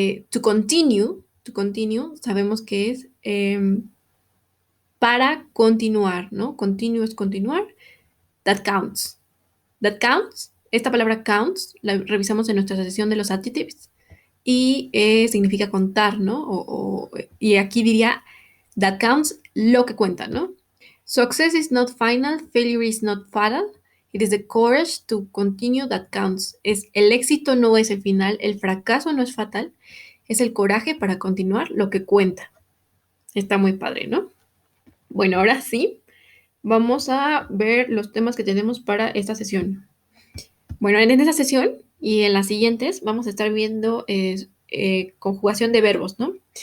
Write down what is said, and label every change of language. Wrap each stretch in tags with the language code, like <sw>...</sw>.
<en>To continue,</en> <es>sabemos que es para continuar, ¿no?</es> <en>Continue</en> <es>es continuar.</es> <en>That counts. That counts.</en> <es>Esta palabra counts la revisamos en nuestra sesión de los adjectives y significa contar, ¿no? Y aquí diría</es> <en>that counts,</en> <es>lo que cuenta, ¿no?</es> <en>Success is not final, failure is not fatal. It is the courage to continue that counts.</en> <es>Es el éxito no es el final, el fracaso no es fatal, es el coraje para continuar lo que cuenta. Está muy padre, ¿no? Bueno, ahora sí, vamos a ver los temas que tenemos para esta sesión. Bueno, en esta sesión y en las siguientes vamos a estar viendo conjugación de verbos, ¿no?</es>